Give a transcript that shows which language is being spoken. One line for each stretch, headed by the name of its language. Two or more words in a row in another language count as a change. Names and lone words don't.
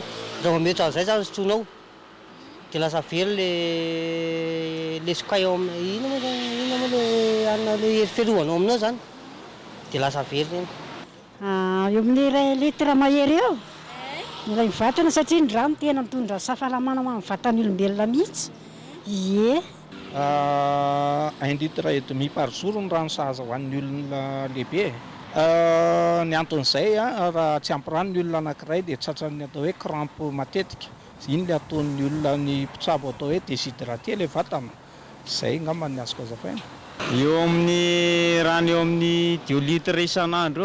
Malagasy: Raha vao mety an'izay zany sotroinao dia lasa velo le sokay ao ina moa le hanina le hery fiarovanao aminao zany dia lasa velo reny. Eo amin'ny 2 litre mahery eo mila mivatana satria ny rano tena mitondra safalamana amin'ny vatan'ny olombelona mihitsy. Ie
French: 1 litre et demi par jour
Malagasy: ny rano sahaza ho an'ny olona lehibe. Ny anton'izay raha tsy ampy rano ny olona anankiray dia tratran'ny atao hoe crampe matetika. Iny le ataon'ny olona ny mpitsabo atao hoe déshydraté le vatana. Izay ngamba ny azoko azafaina. Eo amin'ny rano eo amin'ny 2 litre isan'andro.